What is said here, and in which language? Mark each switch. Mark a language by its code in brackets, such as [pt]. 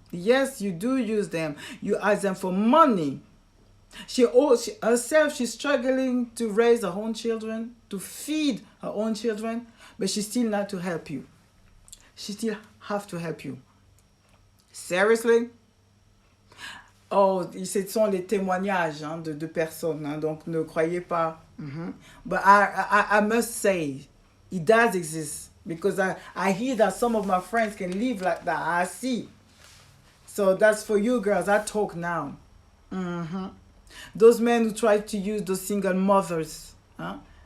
[en] Yes, you do use them. You ask them for money. She herself, she's struggling to raise her own children, to feed her own children, but she still not to help you. She still have to help you. Seriously? [fr] Oh, ce sont les témoignages de personnes, hein, donc ne croyez pas. [en] But I must say, it does exist, because I hear that some of my friends can live like that. I see. So that's for you girls. I talk now. Those men who try to use those single mothers, huh?